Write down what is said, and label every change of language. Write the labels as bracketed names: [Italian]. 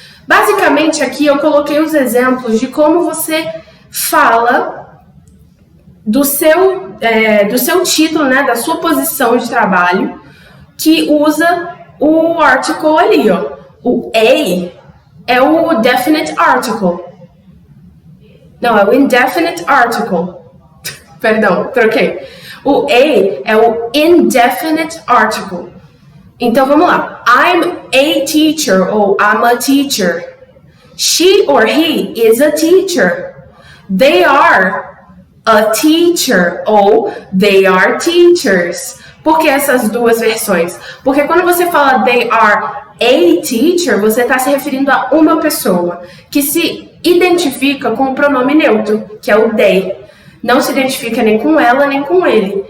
[Portuguese] Basicamente, aqui eu coloquei os exemplos de como você fala do seu título, né, da sua posição de trabalho, que usa o article ali, ó. O a é o definite article. Não, é o indefinite article. Perdão, troquei. O a é o indefinite article. Então, vamos lá. [English] I'm a teacher ou I'm a teacher. She or he is a teacher. They are a teacher ou they are teachers. [Portuguese] Por que essas duas versões? Porque quando você fala [English] they are a teacher, [Portuguese] você está se referindo a uma pessoa que se identifica com o pronome neutro, que é o they. Não se identifica nem com ela, nem com ele.